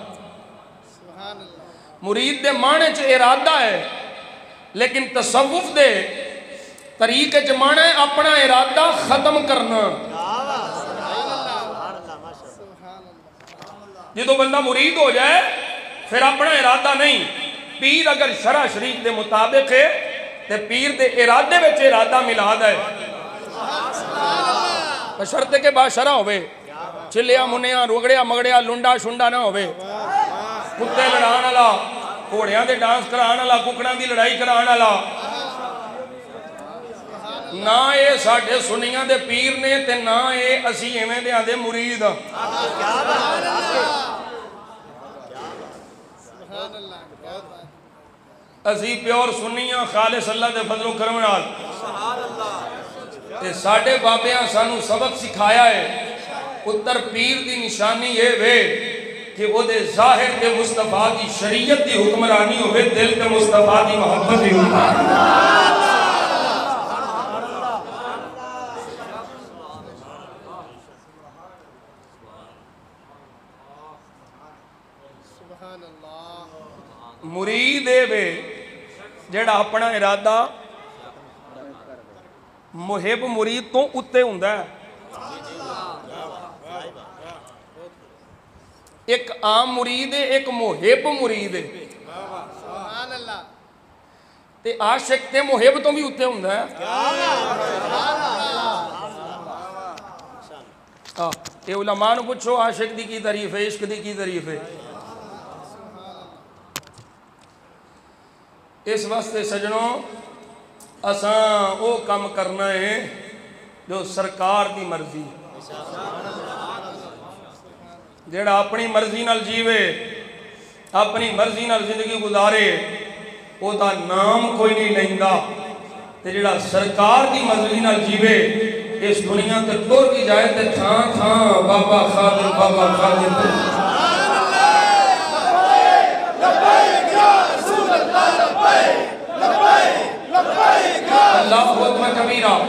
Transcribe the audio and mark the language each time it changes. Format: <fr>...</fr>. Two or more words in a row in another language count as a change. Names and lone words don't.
<pa>مرید دے معنی چ ارادہ ہے لیکن تصوف دے طریقے چ معنی ہے اپنا ارادہ ختم کرنا. جدو بندہ مرید ہو جائے پھر اپنا ارادہ نہیں. پیر اگر شرع شریف دے مطابق ہے تے پیر دے ارادے وچ ارادہ ملاد ہے بشرطے کے بعد شرع ہوئے. چلیا منیا روگڑیا مگڑیا لنڈا شنڈا نہ ہوئے. کتے لڑان والا گھوڑیاں دے ڈانس کران والا ککڑاں دی لڑائی کران والا نہ اے ساڈے سنیاں دے پیر نے تے نہ اے اسی ایویں دیاں دے مرید. اسی پیور سنیاں خالص اللہ دے فضل و کرم نال تے ساڈے بابیاں سانو سبق سکھایا ہے. پتر پیر دی نشانی یہ وے کہ وہ دے ظاہر تے مصطفیٰ دی شریعت دی حکمرانی ہوئے دل تے مصطفیٰ دی محبت دی حکمرانی. مرید اے وے جڑا اپنا ارادہ محب مرید تو اتے ہوندا ہے. ایک عام مرید ہے ایک محب مرید ہے.</pa> <ar>سبحان اللہ</ar> <pa>تے عاشق تے محب تو بھی اتے ہوندا ہے. یہ علماء نو پوچھو عاشق دی کی تعریف ہے عشق دی کی تعریف ہے. اس واسطے سجنوں اساں او کم کرنا ہے جو سرکار دی مرضی جیڑا اپنی مرضی نال جیوے اپنی مرضی نال زندگی گزارے او دا نام کوئی نہیں لیندا تے جیڑا سرکار دی مرضی نال جیوے اس دنیا تے ٹر کی جائے تے تھاں تھاں بابا خادم</pa> <ar>اللہ اکبر کبیرہ.</ar>